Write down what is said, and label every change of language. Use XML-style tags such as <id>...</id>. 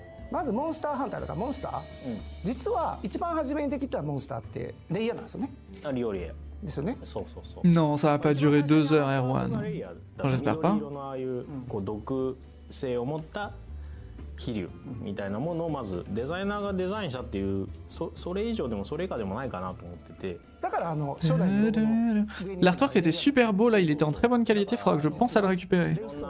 <ja>まずモンスターハンターとかモンスター、実は一番初めにできたモンスターってレイヤーなんですよね。リオリエですよね。そうそうそう。</ja> <fr>Non, ça va pas durer 2 heures, Erwan. Enfin, j'espère pas.</fr> <ja>ああいうこう毒性を持った飛竜みたいなものをまずデザイナーがデザインしたっていう、それ以上でもそれ以下でもないかなと思ってて。だから初代の</ja> <fr>L'artwork était super beau là, il était en très bonne qualité. Faudra que je pense à le récupérer.</fr>